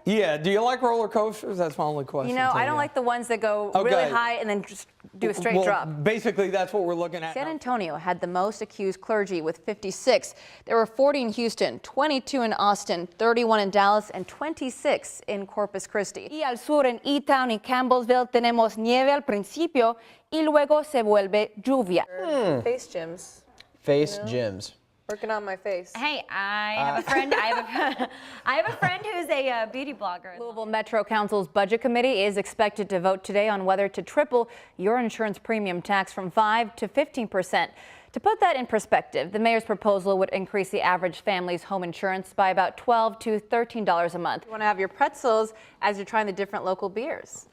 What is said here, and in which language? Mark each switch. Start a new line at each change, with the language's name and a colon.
English: Yeah, do you like roller coasters? That's my only question. You know, I don't like the ones that go really high and then just do a straight drop. Basically, that's what we're looking at. San Antonio had the most accused clergy with 56. There were 40 in Houston, 22 in Austin, 31 in Dallas, and 26 in Corpus Christi.
Spanish: Y al sur en E-Town y Campbellsville tenemos nieve al principio y luego se vuelve lluvia.
English: Face gyms. Face gyms. Working on my face. Hey, I have a friend. I have a friend who's a beauty blogger. Louisville Metro Council's Budget Committee is expected to vote today on whether to triple your insurance premium tax from 5% to 15%. To put that in perspective, the mayor's proposal would increase the average family's home insurance by about $12 to $13 a month. You want to have your pretzels as you're trying the different local beers.